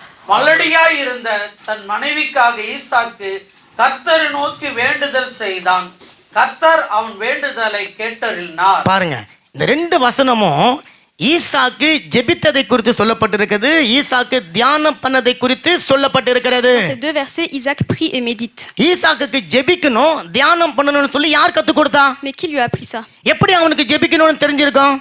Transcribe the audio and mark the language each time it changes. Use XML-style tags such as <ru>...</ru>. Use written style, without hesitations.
<ta>மலடியாய் இருந்த தன் மனைவிக்காக ஈசாக்கு கர்த்தரை நோக்கி வேண்டுதல் செய்தான். கர்த்தர் அவன் வேண்டுதலை கேட்டறினார். பாருங்க, இந்த ரெண்டு வசனமும் ஈசாக்கு ஜெபித்ததை குறித்து சொல்லப்பட்டிருக்கிறது, ஈசாக்கு தியானம் பண்ணதை குறித்து சொல்லப்பட்டிருக்கிறது.</ta> <fr>Dans ces deux versets, Isaac prie et médite.</fr> <ta>ஈசாக்குக்கு ஜெபிக்கணும் தியானம் பண்ணணும்னு சொல்லி யார் கத்து கொடுத்தா?</ta> <fr>Mais qui lui a appris ça?</fr> <ta>எப்படி அவனுக்கு ஜெபிக்கணும்னு தெரிஞ்சிருக்கும்?</ta>